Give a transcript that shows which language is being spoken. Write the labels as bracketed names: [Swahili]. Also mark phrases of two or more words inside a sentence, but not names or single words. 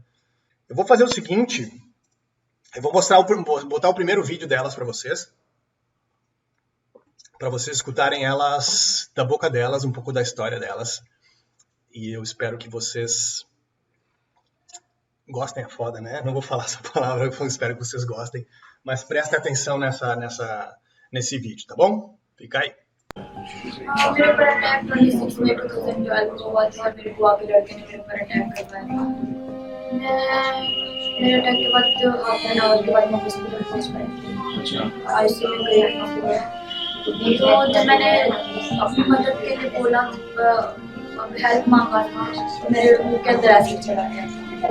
[Portuguese] Eu vou fazer o seguinte, eu vou botar o primeiro vídeo delas para vocês escutarem elas, da boca delas, um pouco da história delas. E eu espero que vocês gostem, é foda, né? Não vou falar essa palavra, eu espero que vocês gostem. Mas prestem atenção nesse vídeo, tá bom? Fica aí. [Hindi] मेरे पर अटैक 26 मई 2012 को हुआ था। मेरे बुआ के लड़के ने मेरे पर अटैक करवाया था। मेरे अटैक के बाद [English] half an hour [Hindi] के बाद मैं हॉस्पिटल पहुंच पाई थी। आईसीयू में गई तो जब मैंने अपनी मदद के लिए बोला, हेल्प मांगा था, तो मेरे मुंह के अंदर एसिड चला गया।